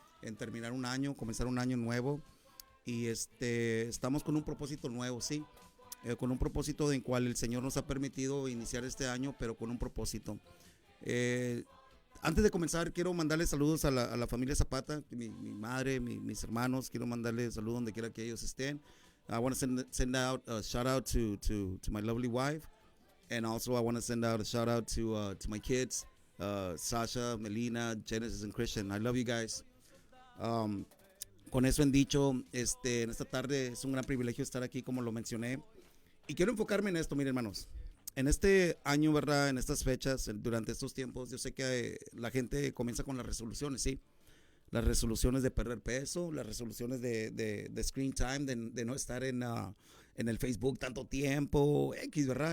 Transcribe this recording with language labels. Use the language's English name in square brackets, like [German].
[Spanish] En terminar un año, comenzar un año nuevo. Y estamos con un propósito nuevo, sí, con un propósito en cual el Señor nos ha permitido iniciar este año, pero con un propósito. Antes de comenzar, quiero mandarle saludos a la familia Zapata, mi madre, mis hermanos. Quiero mandarle saludos donde quiera que ellos estén. [English] I want to send out a shout out to my lovely wife, and also I want to send out a shout out to my kids, Sasha, Melina, Genesis, and Christian. I love you guys. [Spanish] Con eso en dicho, en esta tarde es un gran privilegio estar aquí, como lo mencioné. Y quiero enfocarme en esto, miren, hermanos. En este año, ¿verdad? En estas fechas, durante estos tiempos, yo sé que la gente comienza con las resoluciones, ¿sí? Las resoluciones de perder peso, las resoluciones de screen time, de no estar en el Facebook tanto tiempo, ¿verdad?